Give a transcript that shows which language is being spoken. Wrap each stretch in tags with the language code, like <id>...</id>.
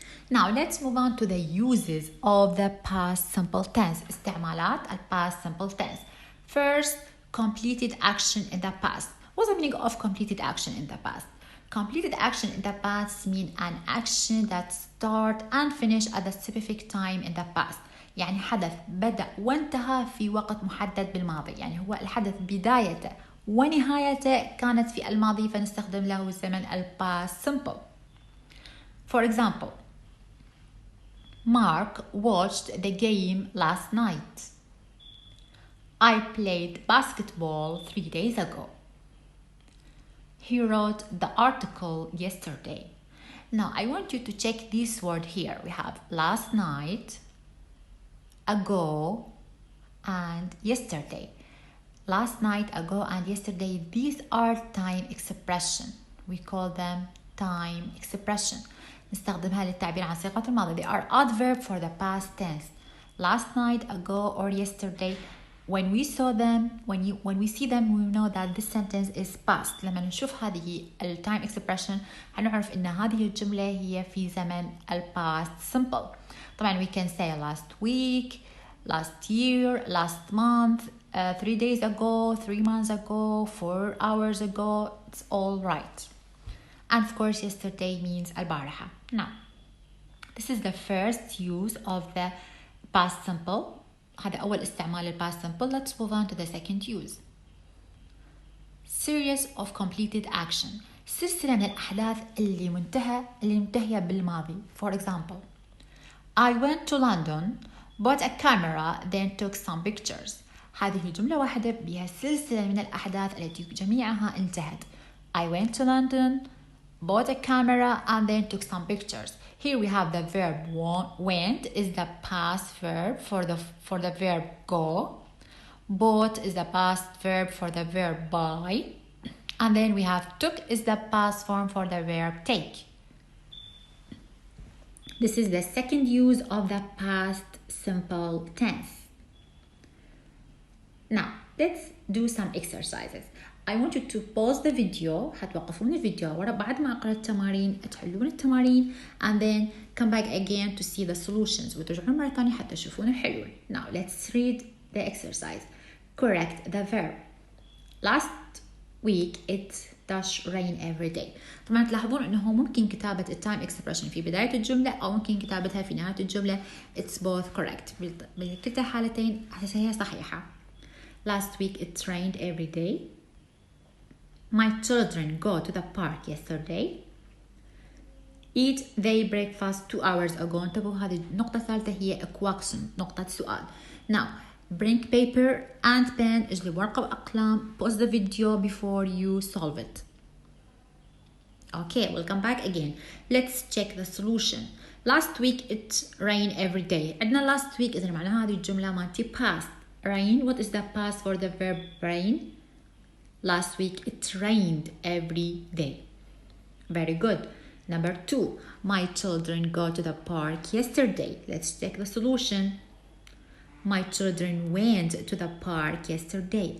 <en>Now let's move on to the uses of the past simple tense.</en> <ar>استعمالات ال</ar> <en>past simple tense. First, completed action in the past. What's the meaning of completed action in the past? Completed action in the past mean an action that start and finish at a specific time in the past.</en> <ar>يعني حدث بدأ وانتهى في وقت محدد بالماضي. يعني هو الحدث بدايته ونهايته كانت في الماضي، فنستخدم له زمن ال past simple.</ar> <en>For example, Mark watched the game last night. I played basketball 3 days ago. He wrote the article yesterday. Now I want you to check this word here. We have last night, ago, and yesterday. Last night, ago, and yesterday, these are time expression. We call them time expression.</en> <ar>نستخدمها للتعبير عن صيغة الماضي.</ar> <en>They are adverb for the past tense. Last night, ago, or yesterday. When we saw them, when we see them, we know that this sentence is past.</en> <ar>لما نشوف هذه time expression هنعرف إن هذه الجملة هي في زمن past simple.</ar> <en>طبعا we can say last week, last year, last month, 3 days ago, 3 months ago, 4 hours ago. It's all right. And of course, yesterday means البارحة. Now, this is the first use of the past simple.</en> <ar>هذا أول استعمال لل past simple.</ar> <en>Let's move on to the second use. Series of completed action.</en> <ar>سلسلة من الأحداث اللي منتهية بالماضي.</ar> <en>For example, I went to London, bought a camera, then took some pictures.</en> <ar>هذه جملة واحدة بها سلسلة من الأحداث التي جميعها انتهت.</ar> <en>I went to London, bought a camera, and then took some pictures. Here we have the verb went is the past verb for the verb go. Bought is the past verb for the verb buy. And then we have took is the past form for the verb take. This is the second use of the past simple tense. Now, let's do some exercises. I want you to pause the video.</en> <ar>هتوقفون الفيديو ورا بعد ما أقرأ التمارين تحلون التمارين</ar> <en>and then come back again to see the solutions</en> <ar>وترجعون مرة ثانية حتى تشوفون الحلول.</ar> <en>Now, let's read the exercise. Correct the verb. Last week it does rain every day.</en> <ar>طبعا تلاحظون أنه ممكن كتابة time expression في بداية الجملة أو ممكن كتابتها في نهاية الجملة.</ar> <en>It's both correct.</en> <ar>بكلتا الحالتين هي صحيحة.</ar> <en>Last week it rained every day. My children go to the park yesterday. Eat their breakfast 2 hours ago.</en> <ar>انتبهوا هذه النقطة الثالثة هي</ar> <en>a question.</en> <ar>نقطة سؤال.</ar> <en>Now, bring paper and pen.</en> <ar>اجلب ورقة وأقلام.</ar> <en>Pause the video before you solve it. Okay, we'll come back again. Let's check the solution. Last week it rained every day.</en> <ar>عندنا last week إذا معناها هذه الجملة مالتي past.</ar> <en>Rain, what is the past for the verb rain? Last week it rained every day. Very good. Number 2, my children go to the park yesterday. Let's check the solution. My children went to the park yesterday.</en>